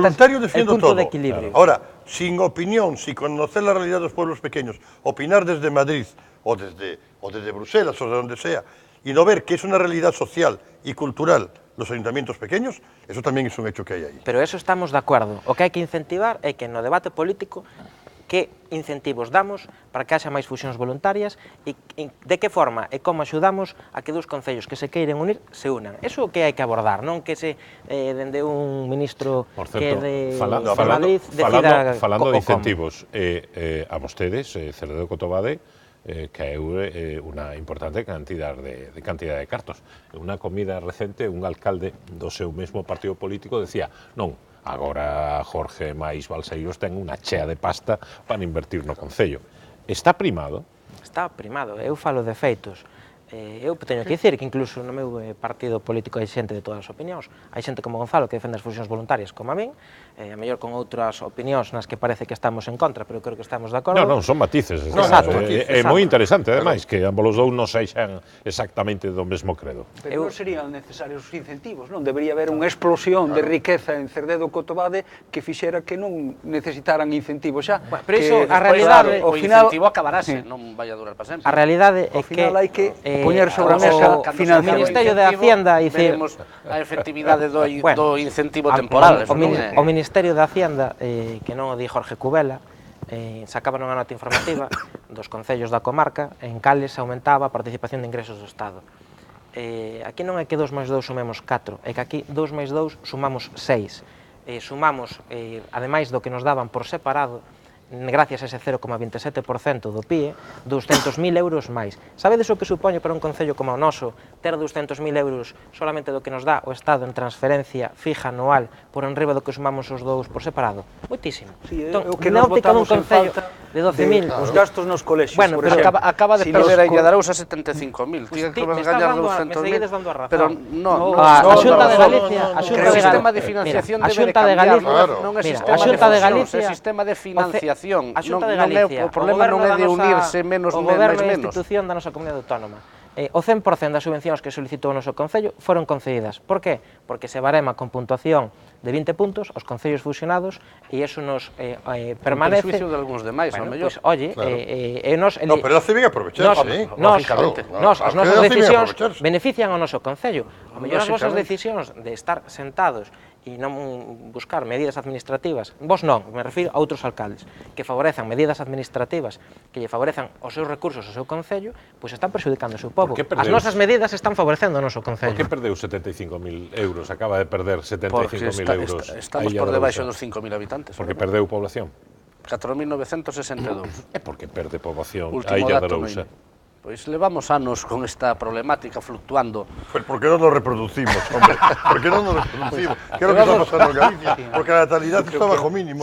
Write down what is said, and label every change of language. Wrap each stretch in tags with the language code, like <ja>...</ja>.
<es>voluntario defiendo el punto todo. De equilibrio. Ahora, sin opinión, sin conocer la realidad de los pueblos pequeños, opinar desde Madrid o desde Bruselas o de donde sea, y no ver que es una realidad social y cultural los ayuntamientos pequeños, eso también es un hecho que hay ahí. Pero eso estamos de acuerdo.</es> <gl>O que hai que incentivar é que no debate político que incentivos damos para que haxa máis fusións voluntarias e de que forma e como axudamos a que 2 concellos que se queiren unir se unan. Eso é o que hai que abordar, non que se dende un ministro que de Madrid decida falando de incentivos, a vostedes, Cerredo Cotobade, caeu unha importante cantidad de cartos. En unha comida recente, un alcalde do seu mesmo partido político decía, non, agora Jorge máis Balseiros ten unha chea de pasta para invertir no concello. Está primado? Está primado, eu falo de feitos. Eu teño que dicir que incluso no meu partido político hai xente de todas as opinións. Hai xente como Gonzalo que defende as fusións voluntarias como a min, a mellor con outras opinións nas que parece que estamos en contra, pero creo que estamos de acordo. Non, son matices. É moi interesante, ademais, que ambos os dous non seixan exactamente do mesmo credo. Pero non serían necesarios os incentivos, non? Debería haber unha explosión de riqueza en Cerredo Cotobade que fixera que non necesitaran incentivos xa. Pero iso, a realidade... O incentivo acabarase, non vai a durar para sempre. A realidade é que... Ao final hai que poñer sobre a mesa o Ministerio de Hacienda veremos a efectividade do incentivo temporal. O Ministerio de Hacienda, que non o di Jorge Cubela, sacaba unha nota informativa dos concellos da comarca en cales aumentaba a participación de ingresos do Estado. Aquí non é que 2 máis 2 sumemos 4, é que aquí 2 máis 2 sumamos 6. Sumamos, ademais do que nos daban por separado, gracias a ese 0,27% do PIE, 200.000 euros máis. Sabedes o que supoñe para un concello como o noso ter 200.000 euros solamente do que nos dá o Estado en transferencia fija anual por enriba do que sumamos os dous por separado? Moitísimo. O que nos botamos en falta de 12.000. Os gastos nos colexios, por exemplo. Acaba de perder a Illadarous a 75.000.</gl> <es>Tiene que</es> <gl>gañar 200.000. Pero non. A Xunta de Galicia... O sistema de financiación debe de cambiar. Non é sistema de financiación. A Xunta de Galicia, o problema non é de unirse menos o goberno e a institución da nosa comunidade autónoma. O 100% das subvencións que solicitou o noso concello foron concedidas. Por que? Porque se barema con puntuación de 20 puntos aos concellos fusionados e iso nos permanece... Con prejuicio de algúns demais, ao mellor.</gl> <es>Oye, no, pero hace ben aprovecharse,</es> <gl>as nosas decisións benefician ao noso concello. Ao mellor as vosas decisións de estar sentados e non buscar medidas administrativas, vos non, me refiro a outros alcaldes, que favorezan medidas administrativas, que lle favorezan os seus recursos ao seu concello, pois están perxudicando o seu povo. As nosas medidas están favorecendo o noso concello. Por que perdeu 75.000 euros? Acaba de perder 75.000 euros. Estamos por debaixo dos 5.000 habitantes. Porque perdeu población. 4.962. É porque perde poboación a Illa de Arousa. Pois levamos anos con esta problemática fluctuando.</gl> <es>Pues ¿por qué no nos reproducimos, hombre? ¿Por qué no nos reproducimos? ¿Qué es lo que está pasando en Galicia? Porque la natalidad está bajo mínimo.</es>